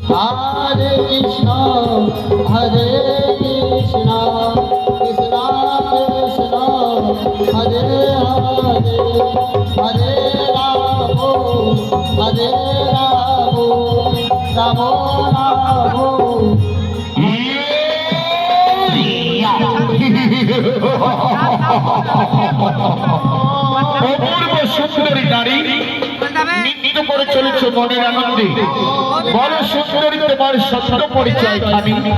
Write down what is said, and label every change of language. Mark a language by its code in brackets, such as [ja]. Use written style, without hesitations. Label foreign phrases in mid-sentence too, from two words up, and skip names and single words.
[sa] Hare Krishna, Hare Krishna, Krishna Krishna, Hare Hare, Hare Rama, Hare Rama, Rama Rama. [bn] অপূর্ব সুন্দরী নারী নৃত্য করে চলেছে মনের আনন্দে। বড় সুন্দরী তোমার সত্য পরিচয় খানি।